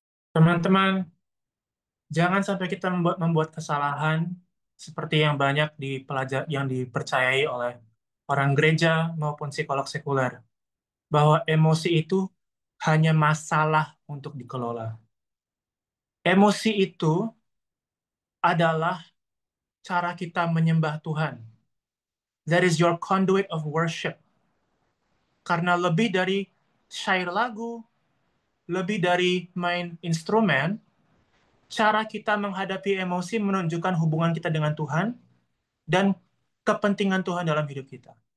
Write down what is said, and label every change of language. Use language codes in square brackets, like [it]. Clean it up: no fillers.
[id] Teman-teman, jangan sampai kita membuat kesalahan seperti yang banyak yang dipercayai oleh orang gereja maupun psikolog sekuler, bahwa emosi itu hanya masalah untuk dikelola. Emosi itu adalah cara kita menyembah Tuhan. [en] That is your conduit of worship. [id] Karena lebih dari syair lagu, lebih dari main instrumen, cara kita menghadapi emosi menunjukkan hubungan kita dengan Tuhan dan kepentingan Tuhan dalam hidup kita.